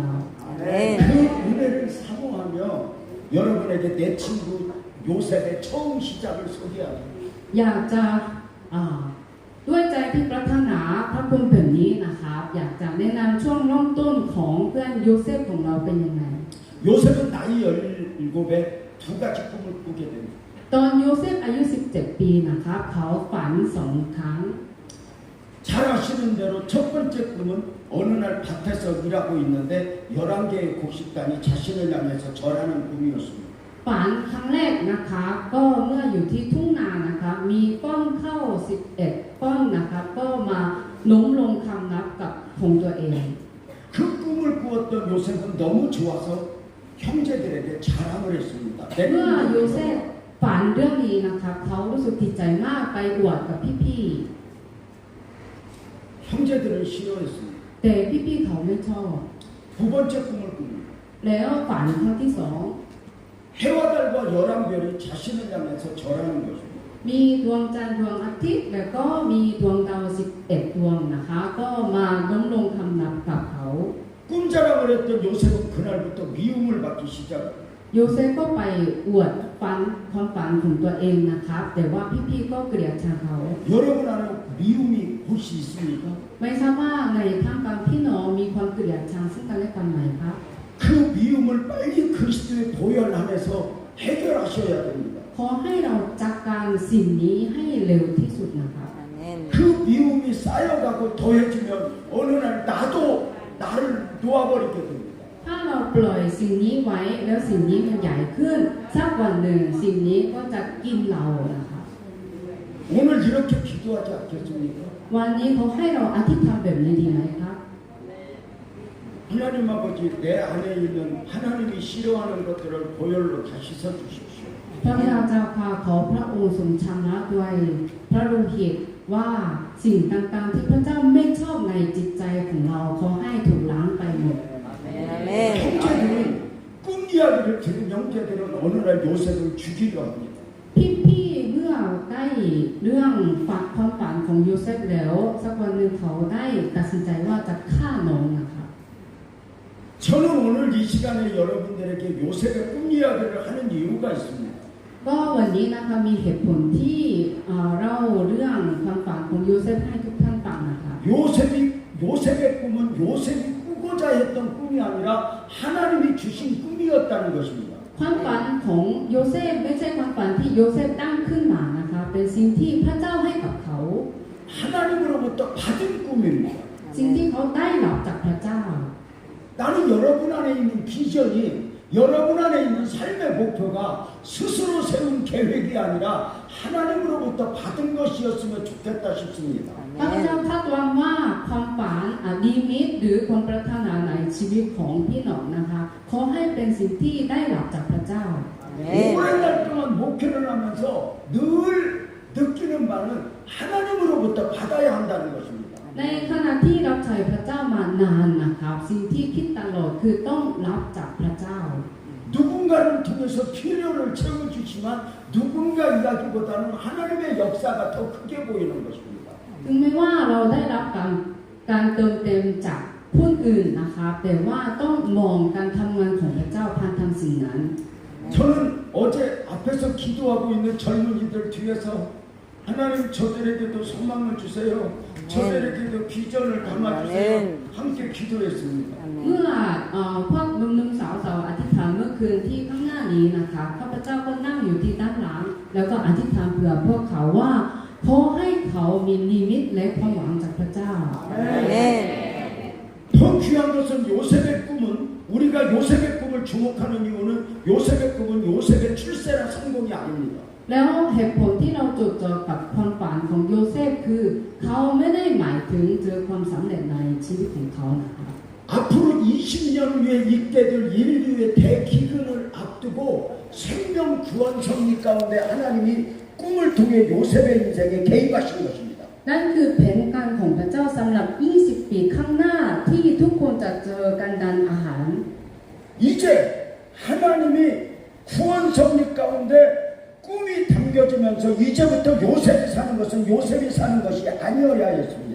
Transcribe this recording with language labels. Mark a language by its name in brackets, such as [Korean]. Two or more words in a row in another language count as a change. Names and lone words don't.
[Korean] 그 은혜를 사모하며 여러분에게 내 친구 요셉의 처음 시작을 소개합니다. [Thai] อยากจะด้วยใจที่ปรารถนาพระคุณแบบนี้นะครับอยากจะแนะนำช่วงเริ่มต้นของเพื่อนโยเซฟของเราเป็นยังไง [Korean] 요셉은 나이 17에 두 가지 꿈을 꾸게 됩니다. [Thai] ตอนโยเซฟอายุ 17 ปีนะครับเขาฝัน2 ครั้ง [Korean] 잘 아시는 대로 첫 번째 꿈은 어느 날 밭에서 일하고 있는데 11개의 곡식단이 자신을 향해서 절하는 꿈이었습니다. [Thai] ฝันครั้งแรกนะคะก็เมื่ออยู่ที่ทุ่งนานะคะมีป้อนข้าว11 ป้อนนะคะก็มาล้มลงคำนับกับของตัวเอง [Korean] 그 꿈을 꾸었던 요셉은 너무 좋아서 형제들에게 자랑을 했습니다. [Thai] เมื่อโยเซฟฝันเรื่องนี้นะคะเขารู้สึกดีใจมากไปอวดกับพี่ [Korean] 형제들은 싫어했습니다. [Thai] ๆแต่พี่ๆเขาไม่ชอบ [Korean] 두 번째 꿈을 꿉니다. [Thai] แล้วฝันครั้งที่ [Korean] 해와 달과 11별이 자신을 향해서 절하는 것입니다. [Thai] 2 มีดวงจันทร์ดวงอาทิตย์แล้วก็มีดวงดาว11 ดวงนะคะก็มาล้มลงคำนับกับเขา [Korean] 꿈자랑을 했던 요셉은 그날부터 미움을 받기 시작합니다. [Thai] โยเซฟก็ไปอวดความฝันของตัวเองนะครับแต่ว่าพี่ๆก็เกลียดชังเขา [Korean] 여러분 안에 미움이 혹시 있습니까? [Thai] ไม่ทราบว่าในท่ามกลางพี่น้องมีความเกลียดชังซึ่งกันและกันไหมครับ [Korean] 그 미움을 빨리 그리스도의 보혈 안에서 해결하셔야 됩니다. [Thai] ขอให้เราจัดการสิ่งนี้ให้เร็วที่สุดนะครับ [Korean] 그 미움이 쌓여가고 더해지면 어느 날 나도 나를 놓아버리게 됩니다. [Thai] ถ้าเราปล่อยสิ่งนี้ไว้แล้วสิ่งนี้มันใหญ่ขึ้นสักวันหนึ่งสิ่งนี้ก็จะกินเรานะครับ [Korean] 오늘 이렇게 기도하지 않겠습니까? [Thai] วันนี้เขาให้เราอธิษฐานแบบนี้ดีไหมครับ [Korean] 하나님 아버지 내 안에 있는 하나님이 싫어하는 것들을 보혈로 다 씻어주십시오. [Thai] พระบิดาเจ้าข้าขอพระองค์ทรงชำระด้วยพระโลหิตว่าสิ่งต่างๆที่พระเจ้าไม่ชอบในจิตใจของเราขอให้ถูกล้างไปหมด [Korean] 형제들은 꿈 이야기를 들은 형제들은 어느 날 요셉을 죽이려 합니다. [Thai] พี่ๆเมื่อได้เรื่องความฝันของโยเซฟแล้วสักวันหนึ่งเขาได้ตัดสินใจว่าจะฆ่าน้องนะคะ [Korean] 저는 오늘 이 시간에 여러분들에게 요셉의 꿈 이야기를 하는 이유가 있습니다. [Thai] ก็วันนี้นะคะมีเหตุผลที่เล่าเรื่องความฝันของโยเซฟให้ทุกท่านฟังนะคะ [Korean] 요셉의 꿈은 요셉이 꾸고자 했던 꿈이 아니라 하나님이 주신 꿈이었다는 것입니다. [Thai] ความฝันของโยเซฟไม่ใช่ความฝันที่โยเซฟตั้งขึ้นมานะคะเป็นสิ่งที่พระเจ้าให้กับเขา [Korean] 하나님으로부터 받은 꿈입니다. [Thai] สิ่งที่เขาได้รับจากพระเจ้า [Korean] 나는 여러분 안에 있는 비전이 여러분 안에 있는 삶의 목표가 스스로 세운 계획이 아니라 하나님으로부터 받은 것이었으면 좋겠다 싶습니다. [Thai] พระเจ้าคาดหวังว่าความฝันนิมิตหรือความปรารถนาในชีวิตของพี่น้องนะคะขอให้เป็นสิ่งที่ได้รับจากพระเจ้า [Korean] 오랜 날 동안 목회를 하면서 늘 느끼는 바는 하나님으로부터 받아야 한다는 것입니다. [Thai] ในขณะที่รับใช้พระเจ้ามานานนะครับสิ่งที่คิดตลอดคือต้องรับจากพระเจ้า [Korean] 누군가를 통해서 필요를 채워주지만 누군가 이야기보다는 하나님의 역사가 더 크게 보이는 것입니다. [Thai] ถึงแม้ว่าเราได้รับการเติมเต็มจากผู้อื่นนะครับแต่ว่าต้องมองการทำงานของพระเจ้าผ่านทางสิ่งนั้น [Korean] 저는 어제 앞에서 기도하고 있는 젊은이들 뒤에서 하나님 저들에게도 소망을 주세요. 저들에게도 비전을 담아주세요. 함께 기도했습니다. [Thai] เมื่อพวกหนุ่มๆสาวๆอธิษฐานเมื่อคืนที่ข้างหน้านี้นะคะข้าพเจ้าก็นั่งอยู่ที่ด้านหลังแล้วก็อธิษฐานเผื่อพวกเขาว่าขอให้เขามีนิมิตและความหวังจากพระเจ้า [Korean] 더 귀한 것은 요셉의 꿈은 우리가 요셉의 꿈을 주목하는 이유는 요셉의 꿈은 요셉의 출세나 성공이 아닙니다. [Thai] แล้วเหตุผลที่เราจดจ่อกับความฝันของโยเซฟคือเขาไม่ได้หมายถึงเจอความสำเร็จในชีวิตของเขานะคะ [Korean] 앞으로 20년 후에 있게 될 인류의 대기근을 앞두고 생명 구원 섭리 가운데 하나님이 꿈을 통해 요셉의 인생에 개입하신 것입니다. [Thai] นั่นคือแผนการของพระเจ้าสำหรับ 20 ปีข้างหน้าที่ทุกคนจะเจอกันดันอาหาร [Korean] 이제 하나님이 구원 섭리 가운데 꿈이 담겨지면서 이제부터 요셉이 사는 것은 요셉이 사는 것이 아니어야 했습니다.